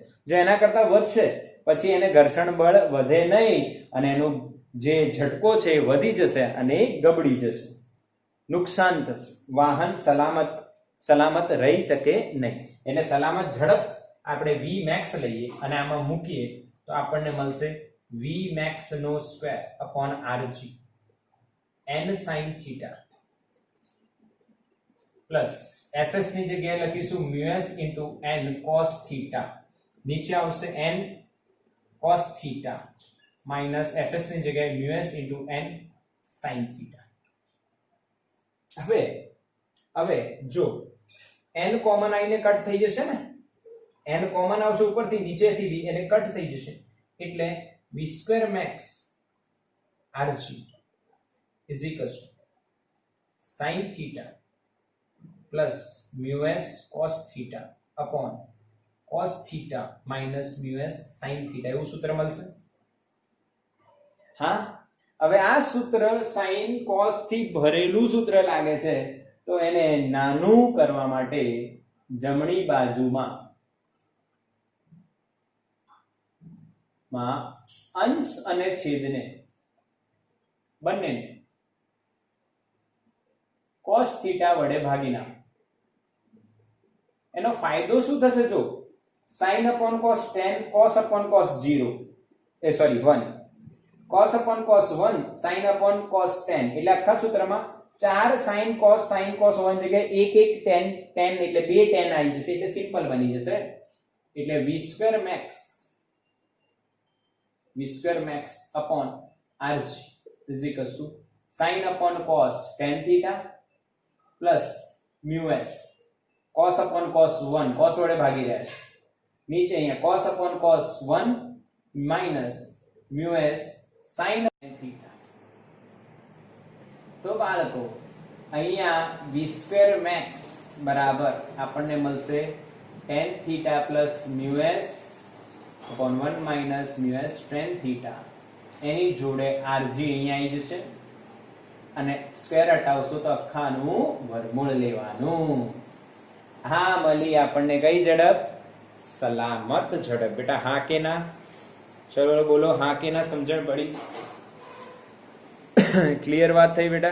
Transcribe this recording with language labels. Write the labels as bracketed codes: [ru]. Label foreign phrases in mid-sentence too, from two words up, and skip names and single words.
[gu] જો એના કરતા વધશે પછી એને ઘર્ષણ બળ વધે નહીં અને એનું જે ઝટકો છે એ વધી જશે અને એ ગબડી જશે, નુકસાન થશે, વાહન સલામત રહી શકે નહીં. એટલે સલામત ઝડપ આપણે vmax લઈએ અને આમાં મૂકીએ તો આપણને મળશે vmax²/rg n sin θ પ્લસ fs ની જગ્યાએ લખીશું µs * n cos θ. નીચે આવશે [en] n cos θ minus fs [gu] ની જગ્યાએ µs * n sin θ. હવે જો n કોમન આઈને કટ થઈ જશે ને, n કોમન આવશે ઉપરથી નીચેથી બી એને કટ થઈ જશે એટલે [en] v²max rg = sin θ plus µs cos θ upon cos θ minus µs sin θ [gu] એવું સૂત્ર મળશે. હા, હવે આ સૂત્ર sin cos થી ભરેલું સૂત્ર લાગે છે તો એને નાનું કરવા માટે જમણી બાજુમાં અંશ અને છેદને બંનેને cos θ વડે ભાગી નાખો. એનો ફાયદો શું થશે? જો [en] sin upon cos 10 cos upon cos 0 1 cos upon cos 1 sin upon cos 10 [gu] એટલે આખા સૂત્રમાં 4 sin cos 1 જગ્યાએ 1 10 એટલે 2 10 આવી જશે એટલે સિમ્પલ બની જશે. એટલે [en] v²max upon rg = sin upon cos tan theta plus µs cos upon cos 1 cos [gu] વડે ભાગી રહ્યા છે, નીચે અહીંયા [en] cos upon cos 1 minus µs sin theta. [gu] તો બાળકો અહીંયા v²max બરાબર આપણને મળશે [en] tan theta plus µs upon 1 minus µs tan theta. [gu] એની જોડે rg અહીંયા આવી જશે અને સ્ક્વેર હટાવશો તો આખાનું વર્ગમૂળ લેવાનું. હા, મળી આપણને કઈ ઝડપ? સલામત ઝડપ. બેટા હા કે ના? ચલો બોલો હા કે ના? સમજણ પડી? ક્લિયર વાત થઈ બેટા?